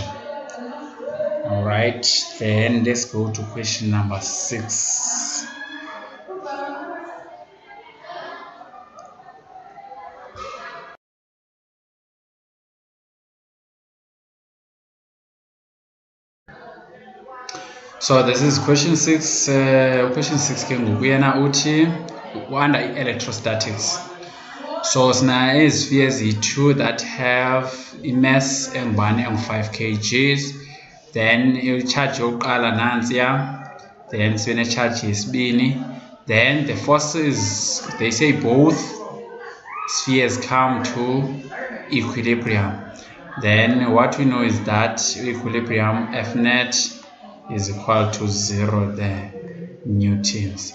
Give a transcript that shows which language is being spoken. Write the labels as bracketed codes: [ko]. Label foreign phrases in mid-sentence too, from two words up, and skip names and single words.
[en] Alright, then let's go to question number 6. So this is question 6. [xh] Question 6 ke ngokuyena uthi [en] under electrostatics. So sina spheres 2 that have a mass [xh] engubani engu-5 [en] kgs. [xh] Then i-charge yokuqala nansiya. Then sibe ne-charge yesibini. [en] Then the forces, they say both spheres come to equilibrium. Then what we know is that equilibrium F net is equal to 0 there, newtons.